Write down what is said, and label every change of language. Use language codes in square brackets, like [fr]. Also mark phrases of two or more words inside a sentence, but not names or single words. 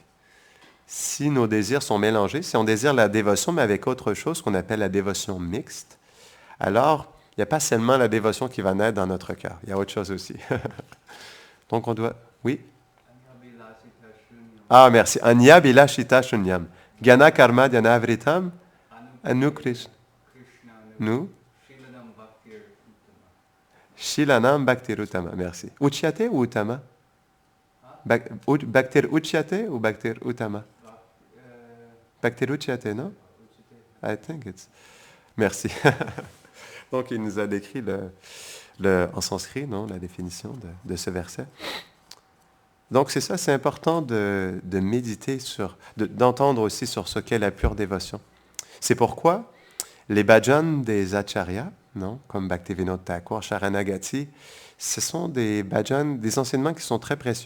[fr] Si nos désirs sont mélangés, si on désire la dévotion, mais avec autre chose qu'on appelle la dévotion mixte, alors il n'y a pas seulement la dévotion qui va naître dans notre cœur, il y a autre chose aussi. Donc on doit... Oui? Ah, merci. [sa] अन्य भिलाषिता शून्यम्। ज्ञान कर्म ध्यान आवृतम्. अनु कृष्ण. Nous? शीलनं भक्तिरुत्तमा. [fr] Merci. Uchyate ou Uttama? [sa] भक्तिर् उच्यते [fr] ou [sa] भक्तिर् उत्तमा? भक्तिर् उच्यते, [fr] non? [en] I think it's... [fr] Merci. Donc, il nous a décrit en sanskrit, non, la définition de ce verset. Donc, c'est ça, c'est important de méditer d'entendre aussi sur ce qu'est la pure dévotion. C'est pourquoi les bhajans des acharyas, non, comme Bhaktivinoda Thakur, Sharanagati, ce sont des bhajans, des enseignements qui sont très précieux.